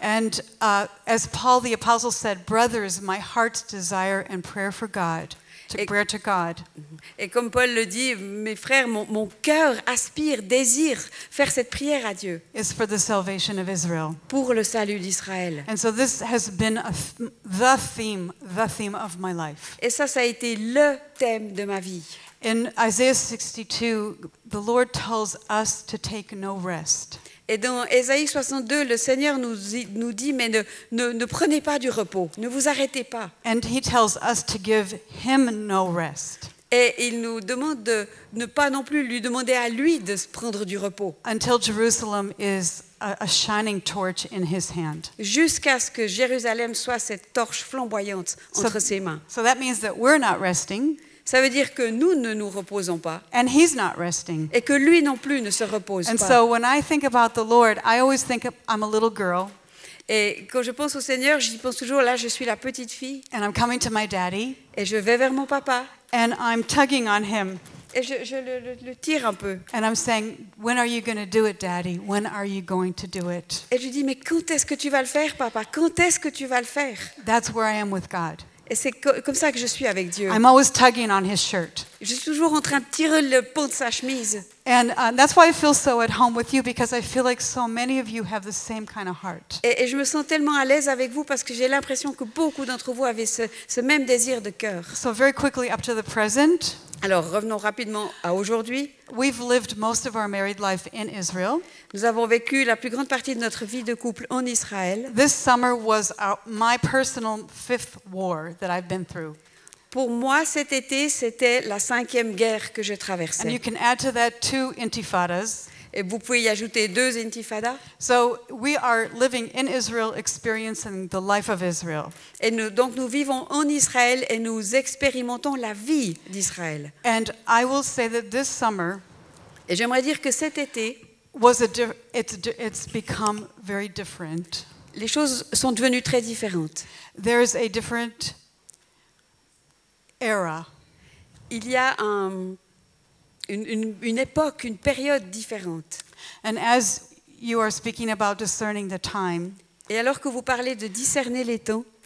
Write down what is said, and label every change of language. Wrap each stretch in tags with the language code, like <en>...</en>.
<en>And as Paul the Apostle said, brothers, my heart's desire and prayer for God, prayer to God.</en> <fr>Et comme Paul le dit, mes frères, mon cœur aspire, désire faire cette prière à Dieu</fr> <en>Is for the salvation of Israel.</en> <fr>pour le salut d'Israël.</fr> <en>And so this has been the theme of my life.</en> <fr>Et ça a été le thème de ma vie.</fr> <en>In Isaiah 62, the Lord tells us to take no rest.</en> <fr>Et dans Ésaïe 62, le Seigneur nous dit, mais ne prenez pas du repos, ne vous arrêtez pas.</fr> <en>And he tells us to give him no rest.</en> <fr>Et il nous demande de ne pas non plus lui demander à lui de se prendre du repos.</fr> <en>Until Jerusalem is a shining torch in his hand.</en> <fr>Jusqu'à ce que Jérusalem soit cette torche flamboyante entre ses mains.</fr> <en>So that means that we're not resting.</en> <fr>Ça veut dire que nous ne nous reposons pas.</fr> <en>And he's not resting.</en> <fr>Et que lui non plus ne se repose</fr> <en>And</en> <fr>pas.</fr> <en>so when I think about the Lord, I always think I'm a little girl.</en> <fr>Et quand je pense au Seigneur, j'y pense toujours, là je suis la petite fille.</fr> <en>And I'm coming to my daddy.</en> <fr>Et je vais vers mon papa.</fr> <en>And I'm tugging on him.</en> <fr>Et je le tire un peu.</fr> <en>And I'm saying, when are you going to do it, Daddy? When are you going to do it?</en> <fr>Et je lui dis, mais quand est-ce que tu vas le faire, papa? Quand est-ce que tu vas le faire?</fr> <en>That's where I am with God.</en> <fr>Et c'est comme ça que je suis avec Dieu.</fr> <en>I'm always tugging on his shirt.</en> <fr>Je suis toujours en train de tirer le pont de sa chemise.</fr> <en>And that's why I feel so at home with you, because I feel like so many of you have the same kind of heart.</en> <fr>Et je me sens tellement à l'aise avec vous parce que j'ai l'impression que beaucoup d'entre vous avaient ce même désir de cœur.</fr> <en>So very quickly up to the present.</en> <fr>Alors revenons rapidement à aujourd'hui.</fr> <en>We've lived most of our married life in Israel.</en> <fr>Nous avons vécu la plus grande partie de notre vie de couple en Israël.</fr> <en>This summer was my personal 5th war that I've been through.</en> <fr>Pour moi, cet été, c'était la 5e guerre que je</fr> <en>And you</en> <fr>traversais.</fr> <en>can add to that 2 intifadas.</en> <fr>Et vous pouvez y ajouter 2 intifadas.</fr> <en>So we are living in Israel, experiencing the life of Israel.</en> <fr>Et donc nous vivons en Israël et nous expérimentons la vie d'Israël.</fr> <en>And I will say that this summer</en> <fr>Et j'aimerais dire que cet été,</fr> <en>it's become very different.</en> <fr>les choses sont devenues très différentes.</fr> <en>There's a different era.</en> <fr>Il y a une époque, une période différente.</fr> <en>And as you are speaking about discerning the time,</en> <fr>Et alors que vous parlez de discerner les temps,</fr>